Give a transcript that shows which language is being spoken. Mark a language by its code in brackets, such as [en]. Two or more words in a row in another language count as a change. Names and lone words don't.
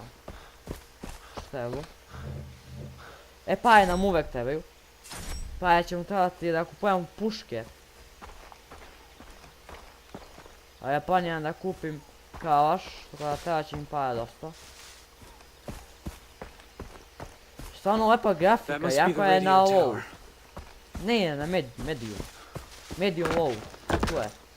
[sr] Šta je ovo? Paje nam uvek trebaju. Pa ćemo trebati da kupujemo puške. A ja planiram da kupim kalaš, tako da treba će mi para dosta. Stvarno lepa [en] That [sr] grafika, [en] must be the [sr] jako je na radio [en] low. tower. [sr] Ne, na medium. [en] Medium low, [sr] tu je.